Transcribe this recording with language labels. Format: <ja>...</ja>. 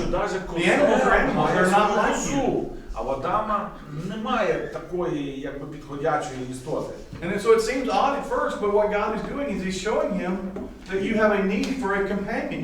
<en>The animals are animals; they're not like you.</en> <uk>А в Адама немає такої, якби підходячої істоти.</uk> <en>And so it seems odd at first, but what God is doing is He's showing him that you have a need for a companion.</en>